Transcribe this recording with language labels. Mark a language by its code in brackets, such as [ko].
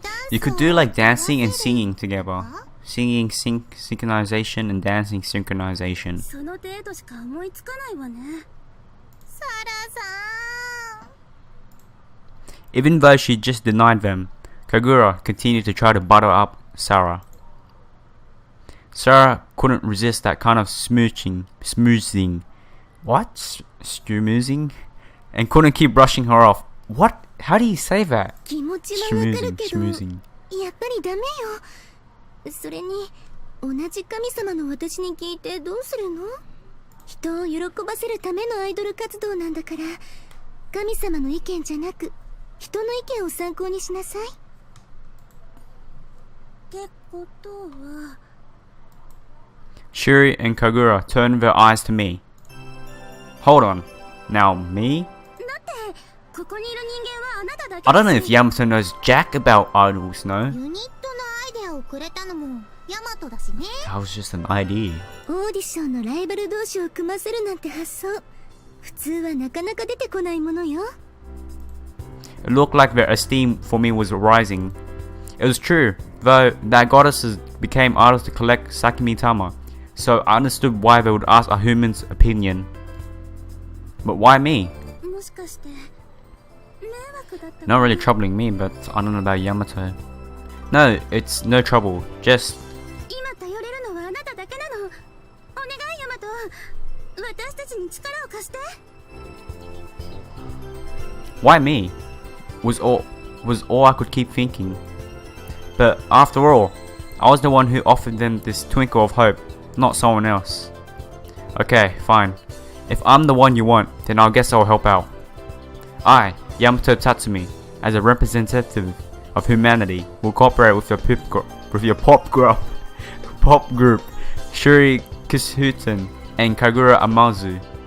[en] You could do like dancing and singing together. Singing synchronization and dancing synchronization. [ja] その程度しか思いつかないわね。サラさん。 [en] Even though she just denied them, Kagura continued to try to butter up Sarah. Sarah couldn't resist that kind of schmoozing. What? Schmoozing? And couldn't keep brushing her off. What? How do you say that? [ja] 気持ちはわかるけど、 [en] schmoozing. [ja] やっぱりダメよ。それに同じ神様の私に聞いてどうするの？人を喜ばせるためのアイドル活動なんだから、神様の意見じゃなく人の意見を参考にしなさい。ってことは [en] Shuri and Kagura turned their eyes to me. Hold on. Now me? [ja] だってここにいる人間はあなただけ。 [en] I don't know if Yamato knows jack about idols, no? [ja] ユニットのアイデアをくれたのもヤマトだしね。 [en] That was just an idea. [ja] オーディションのライバル同士を組ませるなんて発想、普通はなかなか出てこないものよ。 [en] It looked like their esteem for me was rising. It was true, though, that goddesses became idols to collect Sakimitama, so I understood why they would ask a human's opinion. But why me? [ja] もしかして迷惑だった？ [en] Not really troubling me, but I don't know about Yamato. No, it's no trouble, just... [ja] 今頼れるのはあなただけなの。お願いヤマト、私たちに力を貸して。 [en] Why me? Was all I could keep thinking. But after all, I was the one who offered them this twinkle of hope, not someone else. Okay, fine. If I'm the one you want, then I guess I'll help out. I, Yamato Tatsumi, as a representative of humanity, will cooperate with your pop group, Shuri Kishuten and Kagura Amazu.